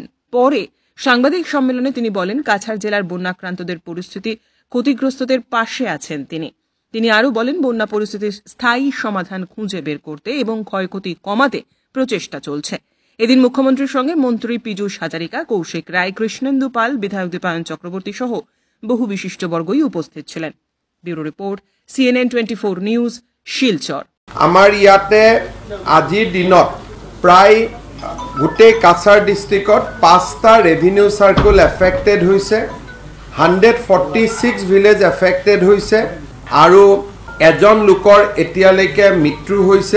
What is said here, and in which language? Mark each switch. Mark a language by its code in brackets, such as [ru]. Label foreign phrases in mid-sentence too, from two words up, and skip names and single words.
[bn] পরে সাংবাদিক সম্মেলনে তিনি বলেন, কাছাড় জেলার বন্যাক্রান্তদের পরিস্থিতি, ক্ষতিগ্রস্তদের পাশে আছেন তিনি আরও বলেন, বন্যা পরিস্থিতির স্থায়ী সমাধান খুঁজে বের করতে এবং ক্ষয়ক্ষতি কমাতে প্রচেষ্টা চলছে। এদিন মুখ্যমন্ত্রীর সঙ্গে মন্ত্রী পীযুষ হাজারিকা, কৌশিক রায়, কৃষ্ণেন্দু পাল, বিধায়ক দীপায়ন চক্রবর্তী সহ বহু বিশিষ্টবর্গই উপস্থিত ছিলেন। ব্যুরো রিপোর্ট, CNN 24 নিউজ, শিলচর। [as] আমাৰ ইয়াতে আজিৰ দিনত প্ৰায় গোটেই কাছাৰ ডিষ্ট্ৰিক্টত 5টা [en] revenue circle affected [as] হৈছে, 146 [en] village affected [as] হৈছে, আৰু এজন লোকৰ এতিয়ালৈকে মৃত্যু হৈছে।